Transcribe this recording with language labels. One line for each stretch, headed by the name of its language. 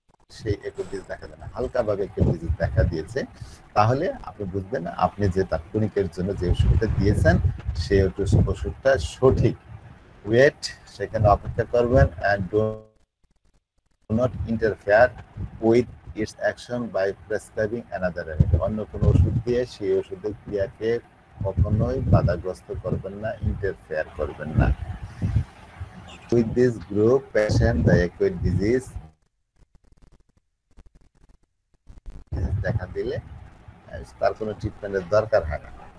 Bangla: সেই acute disease দেখা দেয় না, হালকাভাবে অ্যাকিউট ডিজিজ দেখা দিয়েছে, তাহলে আপনি বুঝবেন আপনি যে তার ক্লিনিকের জন্য যে ওষুধটা দিয়েছেন সেই ওষুধটা সঠিক।
English: wait,
Bangla: সেখানে অপেক্ষা করবেন,
English: and do not interfere with its action by prescribing another remedy.
Bangla: অন্য কোনো ওষুধ দিয়ে সেই ওষুধের ক্রিয়াকে কখনোই বাধাগ্রস্ত করবেন না, ইন্টারফেয়ার করবেন না।
English: With this group patient, the acute disease
Bangla: দেখা দিলে তার কোনো ট্রিটমেন্টের দরকার হয় না।